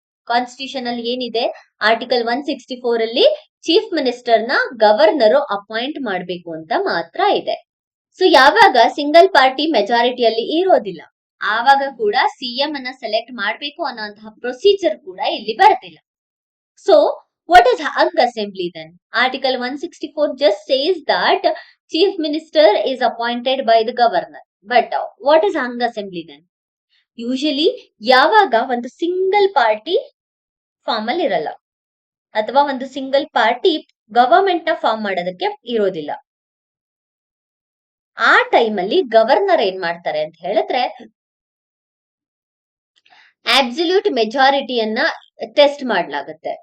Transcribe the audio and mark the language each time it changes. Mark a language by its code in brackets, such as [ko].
[kn] Constitution ಅಲ್ಲಿ ಏನಿದೆ, article 164 ಅಲ್ಲಿ ಚೀಫ್ ಮಿನಿಸ್ಟರ್ ನ ಗವರ್ನರ್ ಅಪಾಯಿಂಟ್ ಮಾಡಬೇಕು ಅಂತ ಮಾತ್ರ ಇದೆ. ಸೊ ಯಾವಾಗ ಸಿಂಗಲ್ ಪಾರ್ಟಿ ಮೆಜಾರಿಟಿಯಲ್ಲಿ ಇರೋದಿಲ್ಲ ಆವಾಗ ಕೂಡ ಸಿಎಂ ಅನ್ನ ಸೆಲೆಕ್ಟ್ ಮಾಡಬೇಕು ಅನ್ನೋಂತಹ ಪ್ರೊಸೀಜರ್ ಕೂಡ ಇಲ್ಲಿ ಬರ್ತಿಲ್ಲ. [en] So what is hung assembly then? Article 164 just says that chief minister is appointed by the governor. But what is hung assembly then? [kn] Usually ಯಾವಾಗ ಒಂದು ಸಿಂಗಲ್ ಪಾರ್ಟಿ ಫಾರ್ಮ್ ಅಲ್ಲಿ ಇರಲ್ಲ ಅಥವಾ ಒಂದು ಸಿಂಗಲ್ ಪಾರ್ಟಿ ಗವರ್ಮೆಂಟ್ ನ ಫಾರ್ಮ್ ಮಾಡೋದಕ್ಕೆ ಇರೋದಿಲ್ಲ, ಆ ಟೈಮ್ ಅಲ್ಲಿ ಗವರ್ನರ್ ಏನ್ ಮಾಡ್ತಾರೆ ಅಂತ ಹೇಳಿದ್ರೆ ಆಬ್ಸಲ್ಯೂಟ್ ಮೆಜಾರಿಟಿಯನ್ನ ಟೆಸ್ಟ್ ಮಾಡ್ಲಾಗತ್ತೆ.